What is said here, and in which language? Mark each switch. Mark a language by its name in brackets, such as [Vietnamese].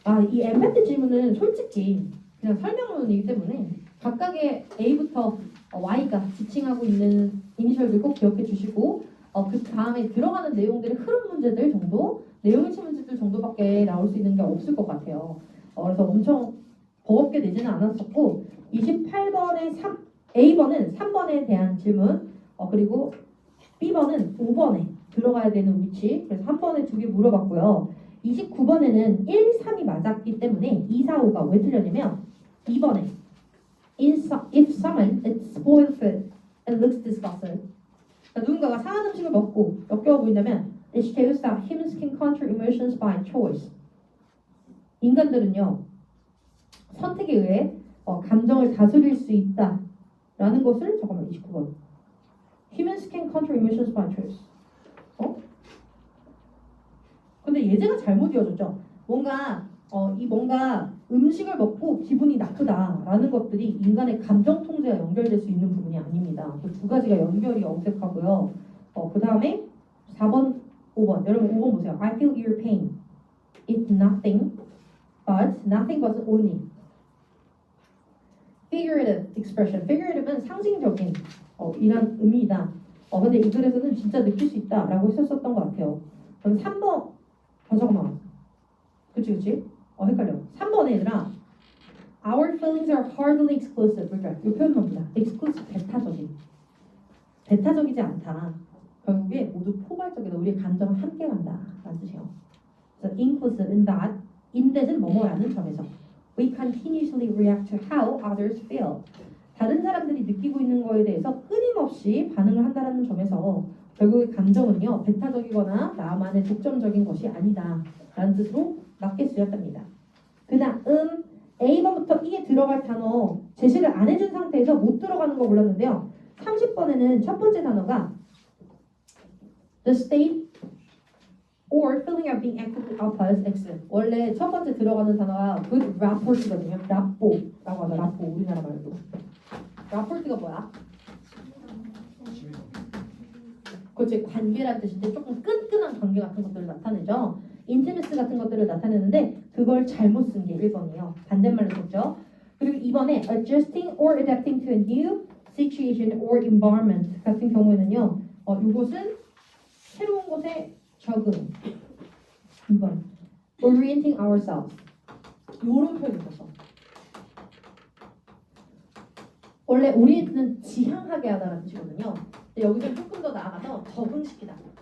[Korean] 이 엠파티 질문은 솔직히 그냥 설명문이기 때문에 각각의 A부터 Y가 지칭하고 있는 이니셜들 꼭 기억해 주시고 그 다음에 들어가는 내용들의 흐름 문제들 정도, 내용일치 문제들 정도밖에 나올 수 있는 게 없을 것 같아요. 그래서 엄청 버겁게 내지는 않았었고 28번에 A번은 3번에 대한 질문 그리고 B번은 5번에 들어가야 되는 위치 그래서 한 번에 2개 물어봤고요. 29번에는 1, 3이 맞았기 때문에 2, 4, 5가 왜 틀렸냐면 2번에 [English] If someone is spoiled food and looks disgusted [Korean] 그러니까 누군가가 상한 음식을 먹고 역겨워 보인다면 [English] It shows that humans can control emotions by choice. [Korean] 인간들은요 선택에 의해 감정을 다스릴 수 있다라는 것을 잠깐만 29번 [English] Humans can control emotions by choice. [Korean] 근데 예제가 잘못 이어졌죠. 뭔가 음식을 먹고 기분이 나쁘다라는 것들이 인간의 감정 통제와 연결될 수 있는 부분이 아닙니다. 그 두 가지가 연결이 어색하고요. 그 다음에 4번, 5번. 여러분 5번 보세요. [English] I feel your pain. It's nothing but only. Figurative expression. [Korean] Figurative는 상징적인 이란 의미이다. 근데 이 글에서는 진짜 느낄 수 있다라고 했었던 것 같아요. 그럼 3번. 잠깐만. 그치. 헷갈려. 3번에 얘들아. [English] Our feelings are hardly exclusive. [Korean] 그러니까 이 표현만 보자. exclusive, 배타적이지 않다. 결국에 모두 포괄적이다. 우리의 감정은 함께 간다. 라는 뜻이에요. 그래서 inclusive in that, in that은 뭐뭐라는 점에서. [English] We continuously react to how others feel. [Korean] 다른 사람들이 느끼고 있는 거에 대해서 끊임없이 반응을 한다는 점에서 결국에 감정은요 배타적이거나 나만의 독점적인 것이 아니다 라는 뜻으로 맞게 쓰였답니다. 그 다음 A번부터 E에 들어갈 단어 제시를 안 해준 상태에서 못 들어가는 거 골랐는데요. 30번에는 첫 번째 단어가 [English] the state or feeling of being actively opposed X. [Korean] 원래 첫 번째 들어가는 단어가 good rapport거든요. 라뽀라고 하죠. 라뽀 우리나라 말로. rapport가 뭐야? 그렇지 관계란 뜻인데 조금 끈끈한 관계 같은 것들을 나타내죠. 인티메스 같은 것들을 나타내는데 그걸 잘못 쓴 게 1번이에요. 반대말로 썼죠. 그리고 2번에 [English] adjusting or adapting to a new situation or environment [Korean] 같은 경우에는요. 이것은 새로운 곳에 적응. 2번 orienting ourselves. 이런 표현을 썼어. 원래 우리는 지향하게 하다는 뜻이거든요. 근데 여기서 조금 더 나아가서 적응시키다.